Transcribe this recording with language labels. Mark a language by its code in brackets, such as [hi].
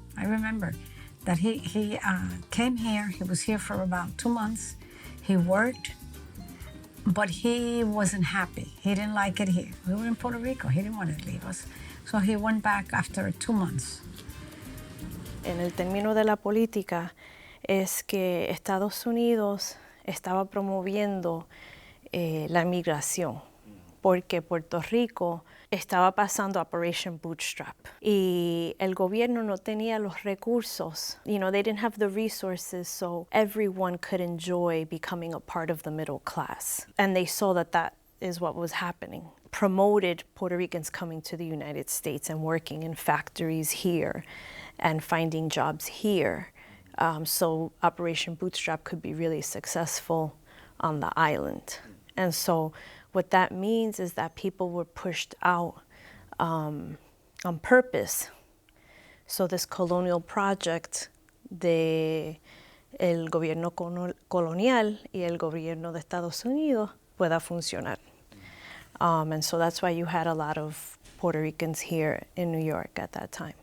[en] I remember that he came here. He was here for about 2 months. He worked, but he wasn't happy. He didn't like it here. We were in Puerto Rico. He didn't want to leave us. So he went back after 2 months. [es] En el término de la política es que Estados Unidos estaba promoviendo la migración porque Puerto Rico estaba pasando Operation Bootstrap y el gobierno no tenía los recursos. [en] You know, they didn't have the resources so everyone could enjoy becoming a part of the middle class. And they saw that that is what was happening. Promoted Puerto Ricans coming to the United States and working in factories here and finding jobs here. So Operation Bootstrap could be really successful on the island. And so what that means is that people were pushed out on purpose. So this colonial project [es] de el gobierno colonial y el gobierno de Estados Unidos pueda funcionar. [en] And so that's why you had a lot of Puerto Ricans here in New York at that time.